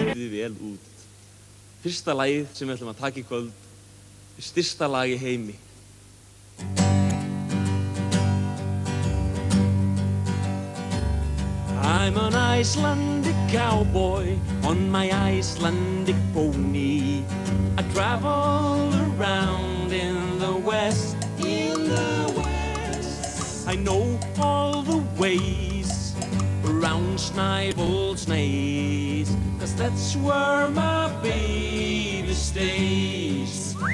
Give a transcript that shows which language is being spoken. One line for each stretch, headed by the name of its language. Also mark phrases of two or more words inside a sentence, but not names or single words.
Icelandic: þið vel út. Fyrsta lagið sem við ætlum að taka í kvöld er stysta lag í heimi.
English: I'm an Icelandic cowboy on my Icelandic pony. I travel around in the west, I know all the ways around Snæfellsnes, 'cause that's where my baby stays.